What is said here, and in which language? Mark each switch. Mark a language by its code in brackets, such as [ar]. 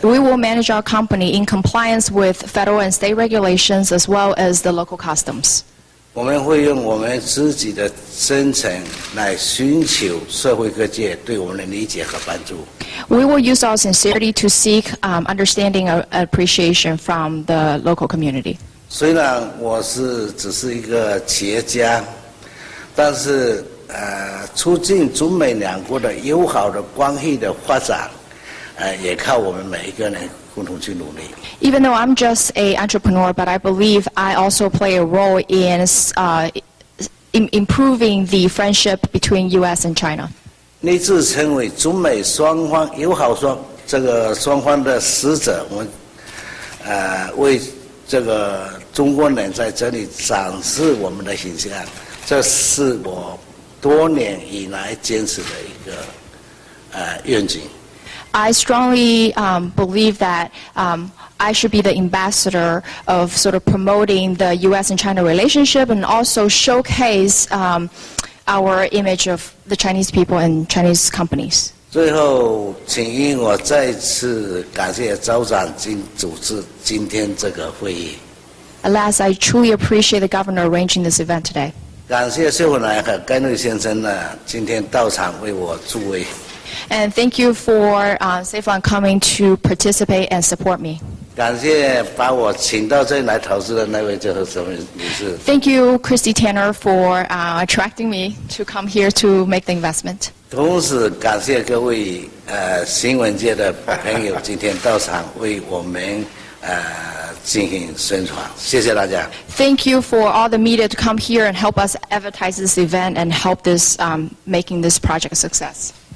[en] We will manage our company in compliance with federal and state regulations as well as the local customs. [zh] 我们会用我们自己的真诚来寻求社会各界对我们的理解和帮助。 [en] We will use our sincerity to seek understanding and appreciation from the local community. [zh] 虽然我只是一个企业家，但是促进中美两国的友好的关系的发展，也靠我们每一个人共同去努力。 [en] Even though I'm just an entrepreneur, but I believe I also play a role in improving the friendship between U.S. and China. [zh] 立志成为中美双方友好双方的使者，我们为这个中国人在这里展示我们的形象，这是我多年以来坚持的一个愿景。 [en] I strongly believe that I should be the ambassador of sort of promoting the U.S. and China relationship and also showcase our image of the Chinese people and Chinese companies. [zh] 最后，请允我再次感谢州长主持今天这个会议。 [en] Alas, I truly appreciate the governor arranging this event today. [zh] 感谢谢文来和甘瑞先生呢，今天到场为我助威。 [en] And thank you for Saiflan coming to participate and support me. [zh] 感谢把我请到这里来投资的那位就是什么女士。 [en] Thank you, Christy Tanner, for attracting me to come here to make the investment. [zh] 同时感谢各位新闻界的朋友今天到场为我们进行宣传，谢谢大家。 [en] Thank you for all the media to come here and help us advertise this event and help this making this project a success.